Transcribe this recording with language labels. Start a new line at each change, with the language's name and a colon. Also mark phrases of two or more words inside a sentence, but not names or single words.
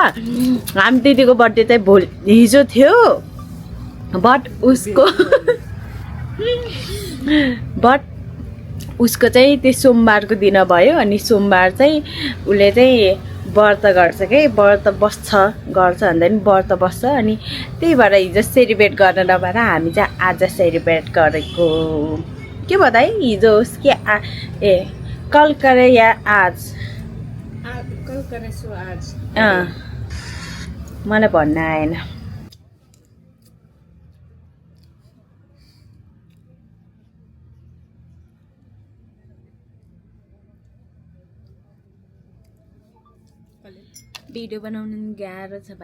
Nepali: हामी दिदीको बर्थडे चाहिँ हिजो थियो, बट उसको चाहिँ त्यो सोमबारको दिन भयो अनि सोमबार चाहिँ उसले चाहिँ व्रत गर्छ कि व्रत बस्छ गर्छ भन्दा पनि व्रत बस्छ अनि त्यही भएर हिजो सेलिब्रेट गर्न नभएर हामी चाहिँ आज सेलिब्रेट गरेको के भन्दा है हिजो होस् कि ए
Hindi: कल करे या आज कल करे सो आज
Nepali: मलाई भन्न आएन भिडियो बनाउनु गाह्रो छ